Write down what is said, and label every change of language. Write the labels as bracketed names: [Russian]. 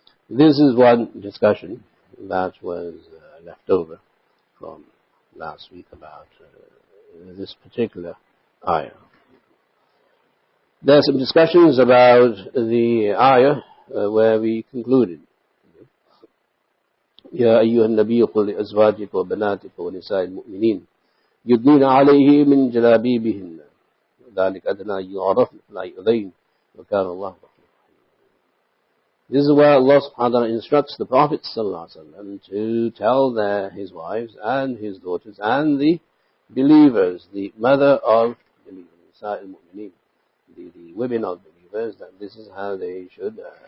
[English] This is one discussion that was left over from last week about this particular ayah. There are some discussions about the ayah where we concluded. [Arabic] يا أيها النبي قل لأزواجك وبناتك ونساء المؤمنين يدنين عليه من جلابيبهن ذلك أدنى يعرفن فلا يؤذين وكان الله. [English] This is where Allah subhanahu wa ta'ala instructs the Prophet sallallahu alaihi wasallam to tell his wives and his daughters and the believers, the mother of believers, the women of believers, that this is how they should